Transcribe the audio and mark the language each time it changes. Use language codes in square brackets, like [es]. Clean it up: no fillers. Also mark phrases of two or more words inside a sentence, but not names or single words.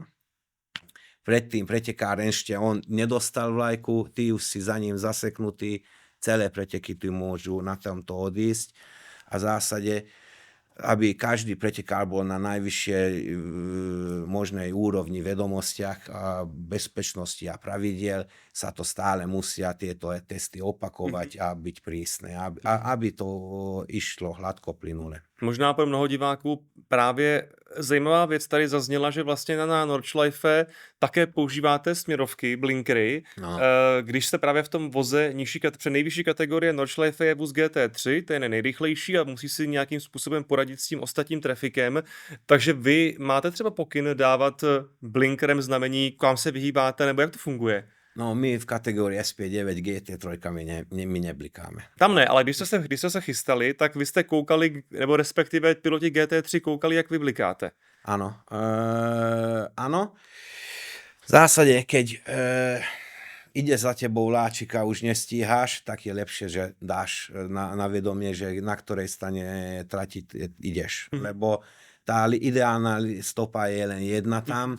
[sk] Predtým pretekár ešte on nedostal vlajku, ty už si za ním zaseknutý, celé preteky ty môžu na tomto odísť a v zásade, aby každý pretekár bol na najvyššej možnej úrovni vedomostiach a bezpečnosti a pravidiel, sa to stále musia tieto testy opakovať a byť prísne, aby to išlo hladko plynule. [cs] Možná pro mnoho diváků právě zajímavá věc tady zazněla, že vlastně na Nordschleife také používáte směrovky, blinkery. No. Když jste právě v tom voze nejvyšší kategorie Nordschleife je vůz GT3, to je nejrychlejší a musí si nějakým způsobem poradit s tím ostatním trafikem. Takže vy máte třeba pokyn dávat blinkerem znamení, kam se vyhýbáte, nebo jak to funguje? [sk] No my v kategórii SP9 GT3 my neblikáme. [cs] Tam ne, ale když jste se chystali, tak vy jste koukali, nebo respektive piloti GT3 koukali, jak vy blikáte. [sk] Áno. Áno. V zásade, keď ide za tebou vláčika, už nestíhaš, tak je lepšie, že dáš na vedomie, že na ktorej strane trati ideš. Lebo tá ideálna stopa je len jedna tam.